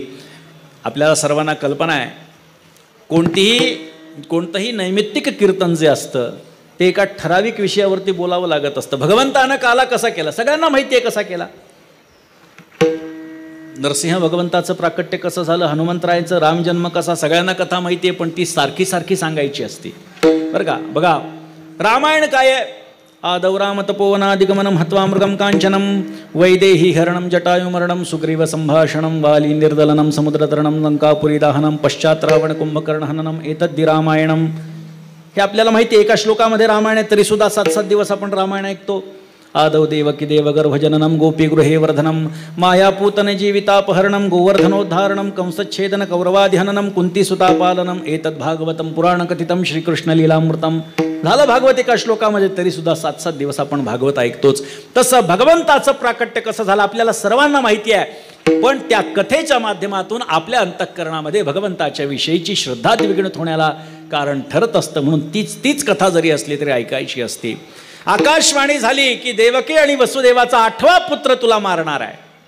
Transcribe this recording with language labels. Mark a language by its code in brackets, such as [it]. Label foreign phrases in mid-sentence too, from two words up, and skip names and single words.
[mr] आपल्याला सर्वांना कल्पना आहे, कोणतंही नैमित्तिक कीर्तन जे असतं ते एका ठराविक विषयावरती बोलावं लागत असतं. भगवंतानं काला कसा केला सगळ्यांना माहिती आहे, कसा केला. नरसिंह भगवंताचं प्राकट्य कसं झालं, हनुमंतरायांचं रामजन्म कसा, सगळ्यांना कथा माहिती आहे, पण ती सारखी सारखी सांगायची असती बरं का. बघा रामायण काय आहे, [sa] आदौ राम तपोवनादिगमनम हत्वा मृगम कांचनम वैदेही हरणम जटायुमरणम सुग्रीव संभाषणम वाली निर्दलनम समुद्रतरणम लंकापुरी दाहनम पश्चात रावण कुंभकर्ण हननम एतद्दि रामायणम. [mr] हे आपल्याला माहिती आहे. एका श्लोकामध्ये रामायण आहे, तरी सुद्धा 7-7 दिवस आपण रामायण ऐकतो. [sa] आदौ देवकी देवगर्भजननम गोपीगृहे वर्धनम मायापूतन जीवितापहरणम गोवर्धनोद्धारणम कंसच्छेदन कौरवाधिहननम कुंतीसुतापालनम एतद्भागवतम पुराणकथितम श्रीकृष्णलीलामृतम. [mr] झालं भागवत एका श्लोकामध्ये, तरी सुद्धा 7-7 दिवस आपण भागवत ऐकतोच. तसं भगवंताचं प्राकट्य कसं झालं आपल्याला सर्वांना माहिती आहे. पण त्या कथेच्या माध्यमातून आपल्या अंतःकरणामध्ये भगवंताच्या विषयीची श्रद्धा द्विगुणित होण्याला कारण ठरत असतं. म्हणून तीच कथा जरी असली तरी ऐकायची असते. आकाशवाणी झाली की देवकी आणि वसुदेवाचा 8वा पुत्र तुला मारणार आहे.